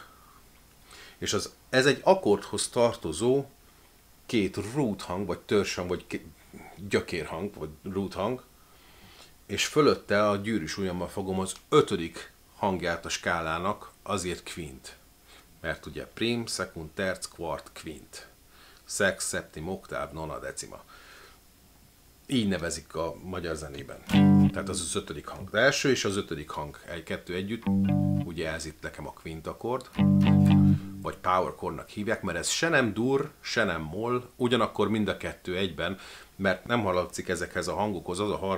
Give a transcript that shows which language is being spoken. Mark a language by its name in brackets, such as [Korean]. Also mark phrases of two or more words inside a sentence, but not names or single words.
[Hungarian] És ez egy akkordhoz tartozó 2 root hang, vagy törzshang, vagy gyökérhang, vagy root hang, és fölötte a gyűrűs ujjammal fogom az 5. hangját a skálának, azért quint. Mert ugye prim, secund, terc, quart, quint. Sex, septim, oktáv, nona, decima. Így nevezik a magyar zenében. Tehát az 5. hang. Az első és az 5. hang. 1-2 együtt. Ugye ez itt nekem a quint akkord. Vagy [English] power chordnak [Hungarian] hívják, mert ez se nem dur, se nem moll, ugyanakkor mind a 2 egyben, mert nem hallatszik ezekhez a hangokhoz az a 3.